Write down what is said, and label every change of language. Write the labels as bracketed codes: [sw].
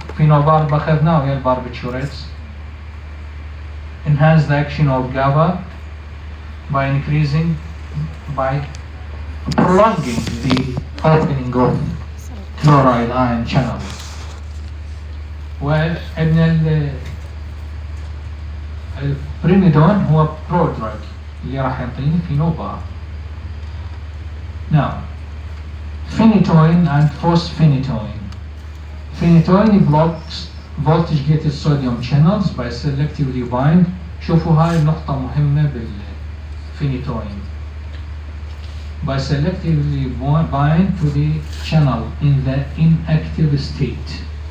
[ar] Phenobarb أخذناه ويا الباربiturates. [en] Enhance the action of GABA by prolonging the opening of chloride ion channels. [ar] وابن البريميدون هو برودراج اللي راح يعطيني فينوبار. [en] Now, phenytoin and phosphenytoin. Phenytoin blocks voltage gated sodium channels by selectively bind. [ar] شوفوا هاي النقطة مهمة بالphenytoin. [en] By selectively bind to the channel in the inactive state.